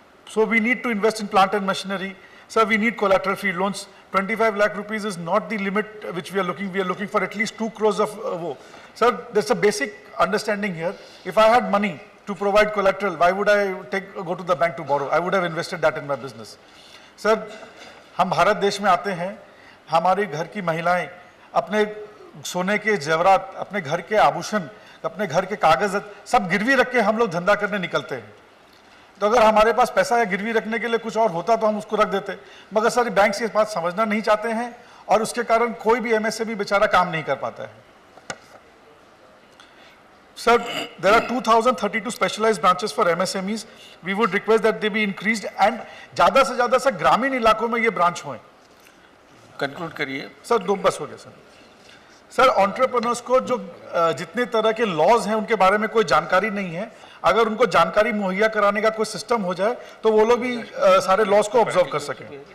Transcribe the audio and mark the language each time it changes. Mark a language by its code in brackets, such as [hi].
[en] So we need to invest in plant and machinery. Sir, we need collateral-free loans. 25 lakh rupees is not the limit which we are looking for at least 2 crores of Sir, there's a basic understanding here. If I had money to provide collateral, why would I go to the bank to borrow? I would have invested that in my business. [hi] Sir, हम भारत देश में आते हैं, हमारे घर की महिलाएं अपने सोने के जेवरात, अपने घर के आभूषण, अपने घर के कागज सब गिरवी रख के हम लोग धंधा करने निकलते हैं. तो अगर हमारे पास पैसा है गिरवी रखने के लिए कुछ और होता तो हम उसको रख देते, मगर सर बैंक ये बात समझना नहीं चाहते हैं और उसके कारण कोई भी एमएसएमई बेचारा काम नहीं कर पाता है। [en] Sir, there are 2,032 specialized branches for MSMEs. We would request that they be increased and [hi] ज़्यादा से ज़्यादा सर ग्रामीण इलाकों में ये ब्रांच हों। कंक्लूड करिए सर दो बस हो गया सर। सर एंटरप्रेन्योर्स को जो जितने तरह के लॉज हैं उनके बारे में कोई जानकारी नहीं है, अगर उनको जानकारी मुहैया कराने का कोई सिस्टम हो जाए तो वो लोग भी सारे लॉज को ऑब्जर्व कर सकें।